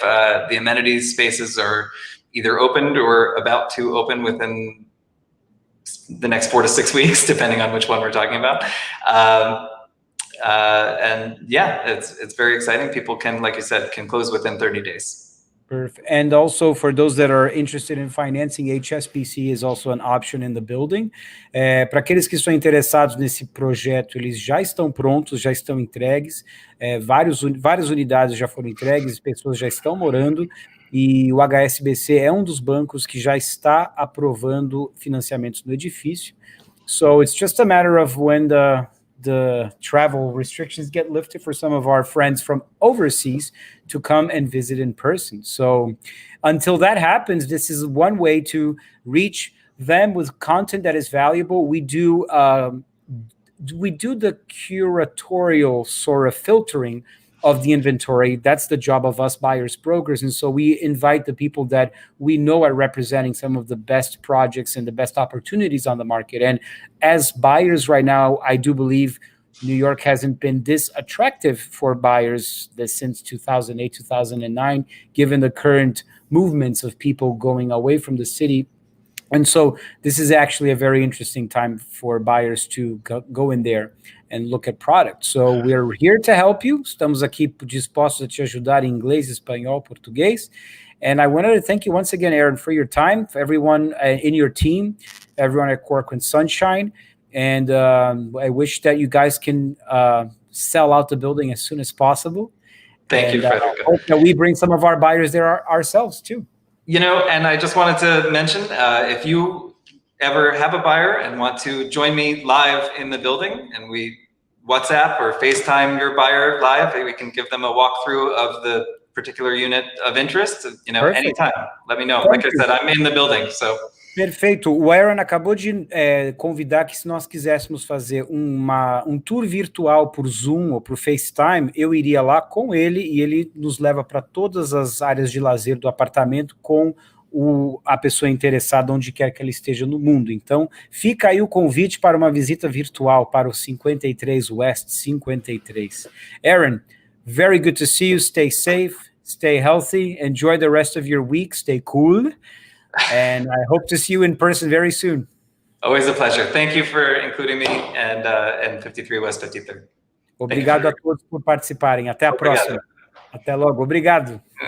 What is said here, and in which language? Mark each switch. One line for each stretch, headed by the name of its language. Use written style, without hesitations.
English: The amenities spaces are either opened or about to open within the next 4 to 6 weeks, depending on which one we're talking about. And yeah, it's very exciting. People can, like you said, can close within 30 days. Perfect. And also for those that are interested in financing, HSBC is also an option in the building.
Portuguese: Para aqueles que estão interessados nesse projeto, eles já estão prontos, já estão entregues. Várias unidades já foram entregues, pessoas já estão morando. E o HSBC é um dos bancos que já está aprovando financiamentos no edifício.
English: So it's just a matter of when the travel restrictions get lifted for some of our friends from overseas to come and visit in person. So until that happens, this is one way to reach them with content that is valuable. We do the curatorial sort of filtering of the inventory. That's the job of us buyers brokers. And so we invite the people that we know are representing some of the best projects and the best opportunities on the market. And as buyers right now, I do believe New York hasn't been this attractive for buyers since 2008, 2009, given the current movements of people going away from the city. And so this is actually a very interesting time for buyers to go in there and look at products. So we're here to help you.
Portuguese: Estamos aqui dispostos a te ajudar em inglês, espanhol, português.
English: And I wanted to thank you once again, Aaron, for your time, for everyone in your team, everyone at Corcoran Sunshine. And I wish that you guys can sell out the building as soon as possible. Thank you, Frederica. I hope that we bring some of our buyers there ourselves too. And I just wanted to mention, if you ever have a buyer and want to join me live in the building, and we WhatsApp or FaceTime your buyer live, we can give them a walkthrough of the particular unit of interest, anytime. Let me know. Like I said, I'm in the building, so.
Portuguese: Perfeito. O Aaron acabou de convidar que se nós quiséssemos fazer um tour virtual por Zoom ou por FaceTime, eu iria lá com ele e ele nos leva para todas as áreas de lazer do apartamento com a pessoa interessada onde quer que ela esteja no mundo. Então, fica aí o convite para uma visita virtual para o 53 West 53.
English: Aaron, very good to see you. Stay safe, stay healthy, enjoy the rest of your week, stay cool. And I hope to see you in person very soon. Always a pleasure. Thank you for including me and 53 West 53rd.
Portuguese: Obrigado a todos por participarem. Até a próxima. Até logo. Obrigado.